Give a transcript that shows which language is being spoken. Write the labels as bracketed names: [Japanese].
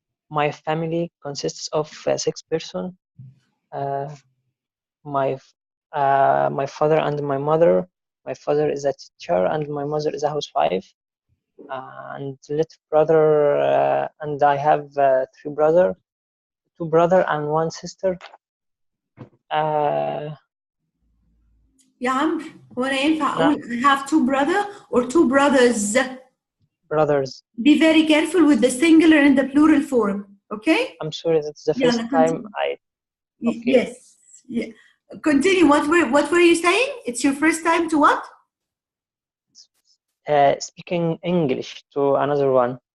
[English] My family consists of 6 persons. My father and my mother. My father is a teacher and my mother is a housewife. And little brother, and I have 3 brothers, 2 brothers and 1 sister. [Arabic] يا عمرو هو أنا ينفع أقول [English] I have 2 brothers or 2 brothers? Brothers. Be very careful with the singular and the plural form. Okay? I'm sorry, that's the first time I. Okay. Yes. Yeah. Continue. What were you saying? It's your first time to what? Speaking English to another one.